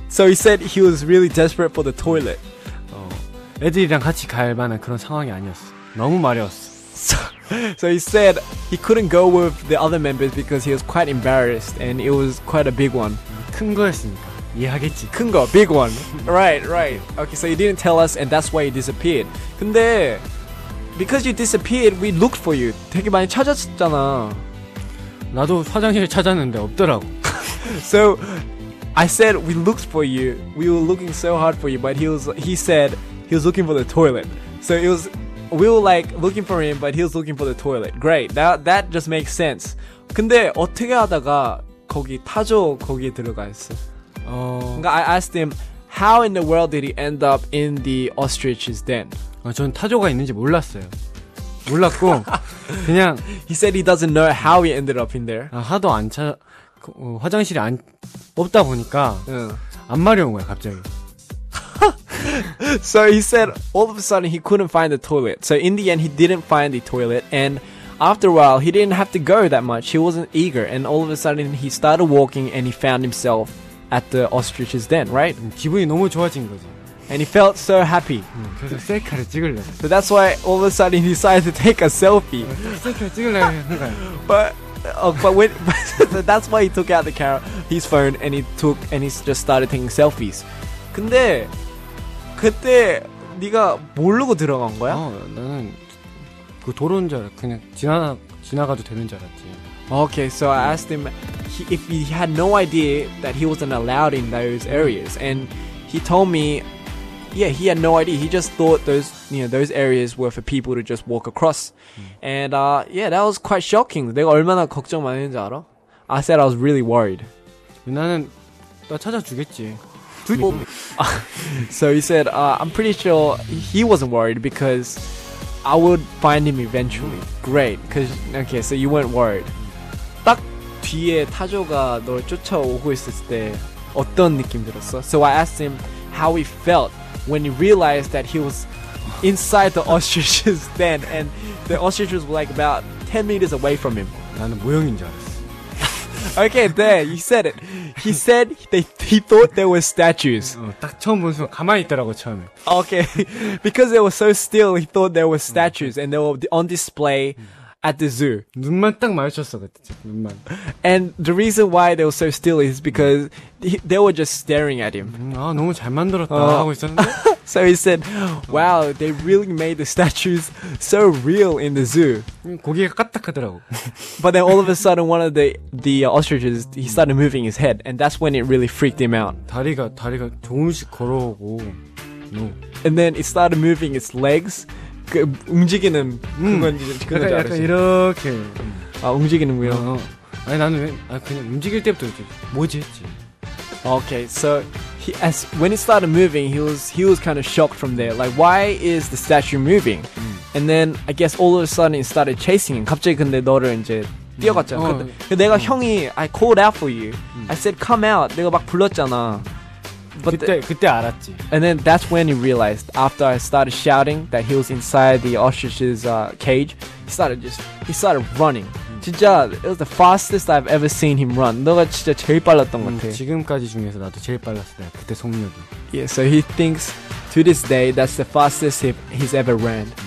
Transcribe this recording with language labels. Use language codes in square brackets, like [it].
[en] So he said he was really desperate for the toilet. [ko] 애들이랑 같이 갈 만한 그런 상황이 아니었어. 너무 마려웠어. [en] So he said he couldn't go with the other members because he was quite embarrassed and it was quite a big one. [ko] 큰 거였으니까 이해하겠지. 큰 거, [en] big one. Right. Okay, so you didn't tell us and that's why you disappeared. 근데 because you disappeared, we looked for you. [ko] 되게 많이 찾았잖아. 나도 화장실 찾았는데 없더라고. [en] So I said we looked for you. We were looking so hard for you, but he said he was looking for the toilet. So we were like looking for him, but he was looking for the toilet. Great. That just makes sense. [ko] 근데 어떻게 하다가 거기 타조 거기에 들어가 있어? [en] 그러니까 I asked him how in the world did he end up in the ostrich's den? [ko] 전 타조가 있는지 몰랐어요. 몰랐고 그냥 [en] He said he doesn't know how he ended up in there. [ko] 하도 화장실이 없다 보니까 안 마려운 거야 갑자기. [en] So he said all of a sudden he couldn't find the toilet. So in the end he didn't find the toilet, and after a while he didn't have to go that much. He wasn't eager, and all of a sudden he started walking and he found himself at the ostrich's den, right? [ko] 기분이 너무 좋아진 거지. [en] And he felt so happy. [ko] 그래서 셀카를 찍으려고. [en] So that's why all of a sudden he decided to take a selfie. [ko] 셀카를 찍으려고 한 거야. [en] But that's why he took out his phone and he just started taking selfies. [ko] 근데 그때 네가 모르고 들어간 거야? 나는 그 도로인 줄 알았. 그냥 지나가도 되는 줄 알았지. [en] Okay, so I asked him if he had no idea that he wasn't allowed in those areas, and he told me, yeah, he had no idea. He just thought those areas were for people to just walk across, and yeah, that was quite shocking. [ko] 내가 얼마나 걱정 많이 했는지 알아? [en] I said I was really worried. [ko] 나는 나 찾아주겠지. [en] So he said, I'm pretty sure he wasn't worried because I would find him eventually. Great, okay, so you weren't worried. [ko] 딱 뒤에 타조가 널 쫓아오고 있었을 때 어떤 느낌 들었어? [en] So I asked him how he felt when he realized that he was inside the ostrich's den and the ostriches were like about 10 meters away from him. [ko] 나는 모형인 줄 알았어. [en] Okay, there, you said it. He said he thought there were statues. [ko] 딱 처음 본 순간 가만히 있더라고 처음에. [en] Okay, because they were so still, he thought there were statues and they were on display at the zoo. [ko] 눈만 딱 마주쳤어 그때 눈만. [en] And the reason why they were so still is because they were just staring at him. [ko] 너무 잘 만들었다 하고 있었는데. [en] So he said, wow, they really made the statues so real in the zoo. [ko] 고개가 까딱하더라고. [en] But then all of a sudden one of the ostriches, he started moving his head, and that's when it really freaked him out. [ko] 다리가 조금씩 걸어오고. [en] And then it started moving its legs. [ko] 움직이는 그건 약간 이렇게. 움직이는 거요. 아니 나는 그냥 움직일 때부터 뭐지 했지. [en] Okay, so when it started moving, he was kind of shocked from there. Like, why is the statue moving? And then I guess all of a sudden it started chasing him. [ko] 갑자기 근데 너를 이제 뛰어갔잖아. [en] 내가 I called out for you. I said come out. [ko] 내가 막 불렀잖아. But 그때 알았지. [en] And then that's when he realized, after I started shouting that he was inside the ostrich's cage, he started running. 진짜 it was the fastest I've ever seen him run. [ko] 너가 진짜 제일 빨랐던 것 같아. 지금까지 중에서 나도 제일 빨랐어. 그때 속력이. [en] Yeah, so he thinks to this day that's the fastest he's ever ran.